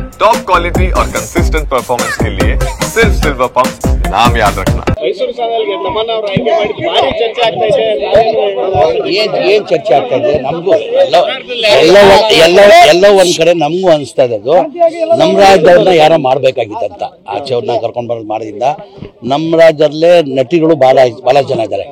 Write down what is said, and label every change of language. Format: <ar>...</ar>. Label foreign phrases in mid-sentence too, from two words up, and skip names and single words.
<en>top quality</en> <hi>और</hi> <en>consistent performance</en> <hi>के लिए सिर्फ सिल्वर पंप नाम याद रखना।</hi> <kn>ಮೈಸೂರು ಚಾನೆಲ್ಗೆ ತಮ್ಮನ್ನ ಅವರು ಆಯ್ಕೆ ಮಾಡಿ ಭಾರಿ ಚರ್ಚೆ ಆಗ್ತಾ ಇದೆ. ಏನ್ ಚರ್ಚೆ ಆಗ್ತಾ ಇದೆ ನಮಗೂ ಎಲ್ಲ ಒಂದ್ ಕಡೆ ನಮಗೂ ಅನಿಸ್ತಾ ಇದೆ. ಅದು ನಮ್ಮ ರಾಜ್ಯದವ್ರನ್ನ ಯಾರೋ ಮಾಡ್ಬೇಕಾಗಿತ್ತಂತ ಆಚೆ ಅವ್ರನ್ನ ಕರ್ಕೊಂಡ್ ಬರೋದು ಮಾಡೋದ್ರಿಂದ ನಮ್ಮ ರಾಜ್ಯದಲ್ಲೇ ನಟಿಗಳು ಬಹಳ ಜನ ಇದ್ದಾರೆ.</kn>